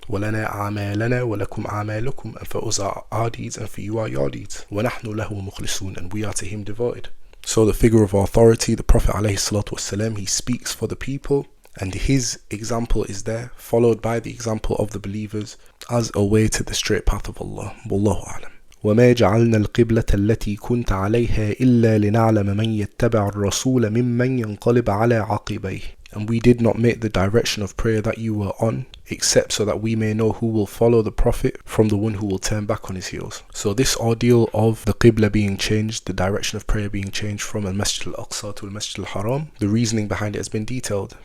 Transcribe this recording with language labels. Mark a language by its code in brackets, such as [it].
[ar] وَلَنَا أَعْمَالَنَا وَلَكُمْ أَعْمَالُكُمْ, [en] and for us are our deeds and for you are your deeds. [ar] وَنَحْنُ لَهُ مُخْلِصُونَ, [en] and we are to him devoted. So the figure of authority, the Prophet ﷺ, he speaks for the people, and his example is there, followed by the example of the believers as a way to the straight path of Allah. [ar] Wallahu a'lam. وما جعلنا القبلة التي كنت عليها إلا لنعلم من يتبع الرسول ممن ينقلب على عقبيه. [en] And we did not make the direction of prayer that you were on, except so that we may know who will follow the Prophet from the one who will turn back on his heels. So this ordeal of the Qibla being changed, the direction of prayer being changed from Al-Masjid Al-Aqsa to Al-Masjid Al-Haram, the reasoning behind it has been detailed.